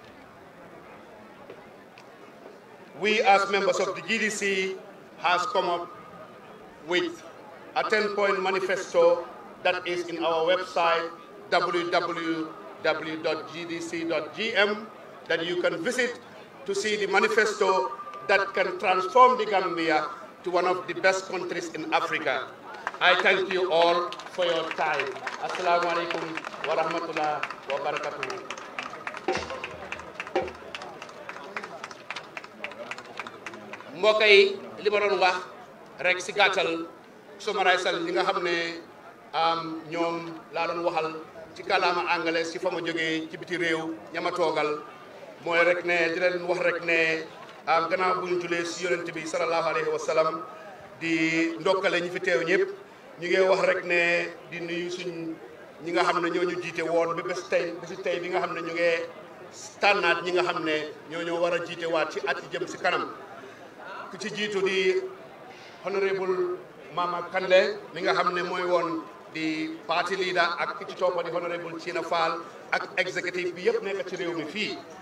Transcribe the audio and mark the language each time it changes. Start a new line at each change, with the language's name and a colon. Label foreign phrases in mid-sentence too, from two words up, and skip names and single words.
English: We as members of the GDC has come up with a 10-point manifesto that is in our website, www.gdc.gm, that you can visit to see the manifesto that can transform the Gambia to one of the best countries in Africa. I thank you all for your time.
Arabic: السلام عليكم ورحمة الله وبركاته.
Wolof: mbokk yi li ma doon wax rek si gàttal summarisal li nga xam ne ñoom laa doon waxal ci kàllaama anglais si fa ma jógee ci biti réew ñama toogal mooy rek ne di leen wax rek ne gannaaw bu ñu julee si yonent bi
Arabic: صلى الله عليه وسلم
Wolof: di ndokkale ñi fi teew ñëpp ñu ngi wax rek ne di nuyu suñ ñi nga xam ne ñoo ñu jiite woon ba bési tey bi nga xam ne ñu ngi tànnaat ñi nga xam ne ñoo war a jiite waat ci at yi jëm si kanam ku ci jiitu di honorable Mama Kandeh mi nga xam ne mooy woon di
English: party leader
Wolof: ak ki ci toppa di honorable China Fall ak executive bi yëpp nekk ci réew mi fii